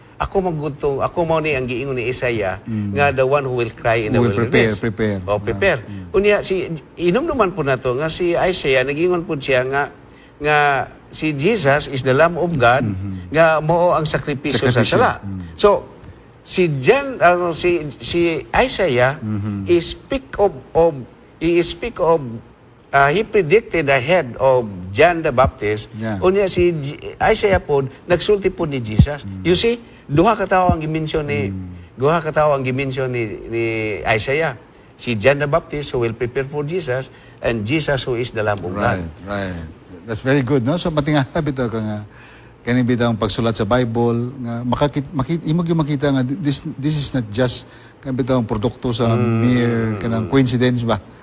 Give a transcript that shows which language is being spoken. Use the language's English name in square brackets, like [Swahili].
[Cebuano] Ako mo ni ang giingon ni Isaiah nga [English] the one who will cry in the wilderness. Prepare. Prepare. [Cebuano] Unya inom naman po nato nga si Isaiah nagingon po siya nga si Jesus [English] is the Lamb of God [Cebuano] nga mao ang sakripisyo sa sala. [English] So [Cebuano] si John si Isaiah [English] he predicted ahead of John the Baptist. Yeah. [Cebuano] Unya si Isaiah po nagsulti po ni Jesus. [English] You see, [Cebuano] duha ka tawo ang gimensyon ni Isaiah. [English] Si John the Baptist who will prepare for Jesus and Jesus who is the Lamb of God. Right. That's very good, [Cebuano] no? So matingala bitaw ka nga kani bitaw ang pagsulat sa Bible nga makita nga [English] this is not just [Cebuano] kan bitaw ang produkto sa mere kanang coincidence ba.